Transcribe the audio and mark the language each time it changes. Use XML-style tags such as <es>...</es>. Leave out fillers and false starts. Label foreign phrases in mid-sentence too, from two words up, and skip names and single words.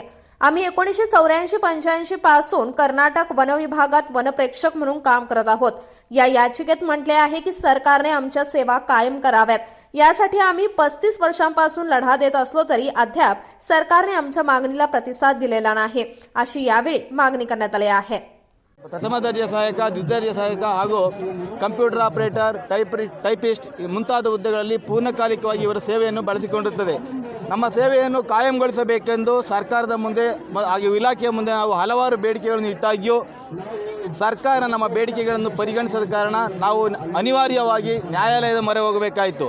<mr>आम्ही 1984-85 पासून कर्नाटक वन विभागात वनप्रेक्षक म्हणून काम करत आहोत. या याचिकेत म्हटले आहे की सरकारने आमच्या सेवा कायम कराव्यात. यासाठी आम्ही 35 वर्षांपासून लढा देत असलो तरी अद्याप सरकारने आमच्या मागणीला प्रतिसाद दिलेला नाही, अशी यावेळी मागणी करण्यात आली आहे.</mr> <kn>ಪ್ರಥಮ ದರ್ಜೆ ಸಹಾಯಕ, ದ್ವಿತೀಯ ದರ್ಜೆ ಸಹಾಯಕ ಹಾಗೂ</kn> <en>computer operator,</en> <kn>ಟೈಪಿಸ್ಟ್ ಮುಂತಾದ ಹುದ್ದೆಗಳಲ್ಲಿ ಪೂರ್ಣಕಾಲಿಕವಾಗಿ ಇವರ ಸೇವೆಯನ್ನು ಬಳಸಿಕೊಂಡಿರುತ್ತದೆ. ನಮ್ಮ ಸೇವೆಯನ್ನು ಕಾಯಂಗೊಳಿಸಬೇಕೆಂದು ಸರ್ಕಾರದ ಮುಂದೆ ಹಾಗೂ ಇಲಾಖೆಯ ಮುಂದೆ ನಾವು ಹಲವಾರು ಬೇಡಿಕೆಗಳನ್ನು ಇಟ್ಟಾಗ್ಯೂ ಸರ್ಕಾರ ನಮ್ಮ ಬೇಡಿಕೆಗಳನ್ನು ಪರಿಗಣಿಸದ ಕಾರಣ ನಾವು ಅನಿವಾರ್ಯವಾಗಿ ನ್ಯಾಯಾಲಯದ ಮೊರೆ ಹೋಗಬೇಕಾಯಿತು.</kn>